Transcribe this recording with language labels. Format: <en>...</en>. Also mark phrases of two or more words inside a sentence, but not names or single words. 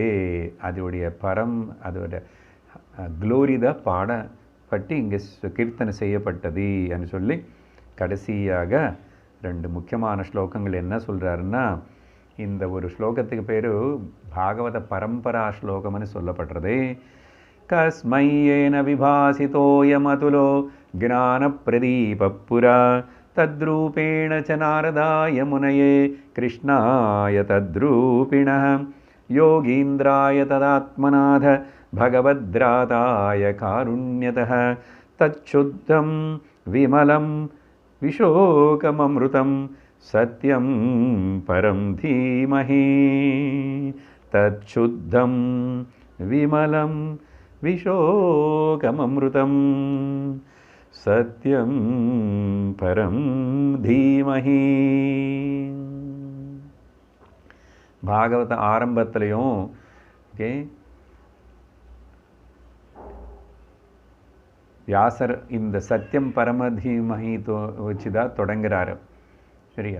<ta>அதோடைய அதோட க்ளோரி தான் பாடப்பட்டு இங்கே கீர்த்தனை செய்யப்பட்டது என்று சொல்லி கடைசியாக 2 முக்கியமான ஸ்லோகங்கள் என்ன சொல்கிறாருன்னா, இந்த ஒரு ஸ்லோகத்துக்கு பேர் பாகவத பரம்பரா ஸ்லோகம்னு சொல்லப்படுறது.</ta> <sa>कस्मैयेन विभासितोयमतुलो ज्ञानप्रदीपपुरा तद्रूपेण च नारदाय मुनये कृष्णाय तद्रूपिणः योगीन्द्राय तदात्मनाथ भगवद्राताय कारुण्यतः तच्छुद्धं विमलं विशोकममृतं सत्यं परं धीमहि तच्छुद्धं विमलं विशोकममृतं सत्यं परं धीमहि</sa> <ta>பாகவத ஆரம்பத்திலையும் ஓகே வியாசர் இந்த</ta> <sa>सत्यं परमधीमहि</sa> <ta>வச்சு தான் தொடங்குறாரு சரியா.</ta>